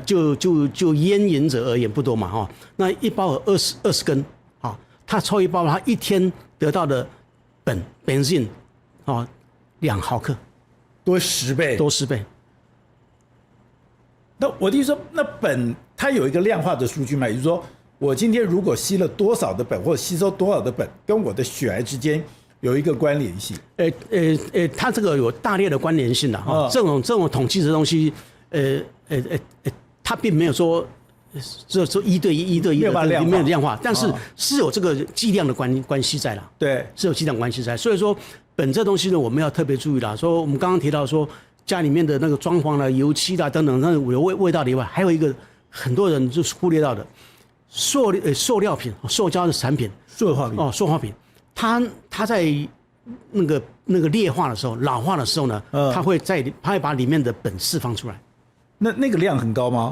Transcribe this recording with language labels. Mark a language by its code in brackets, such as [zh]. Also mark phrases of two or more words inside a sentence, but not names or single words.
[zh] 就煙癮者而言不多嘛哈。那一包有20根，哈，他抽一包，他一天得到的苯啊2毫克，多10倍。那我的意思說，那苯它有一個量化的數據嘛？也就是說，我今天如果吸了多少的苯，或者吸收多少的苯，跟我的血癌之間有一個關聯性。它這個有大列的關聯性的哈。這種統計的東西，它並沒有說這1對1的沒有量化，但是是有這個劑量的關係在啦。對，是有劑量關係在。所以說，苯這東西呢，我們要特別注意啦。說我們剛剛提到說，家裡面的那個裝潢啦、油漆啦等等，那有味道的以外，還有一個很多人就是忽略到的塑料品、塑膠的產品、塑化品，它在那個劣化的時候、老化的時候呢，它會把裡面的苯釋放出來。那個量很高嗎？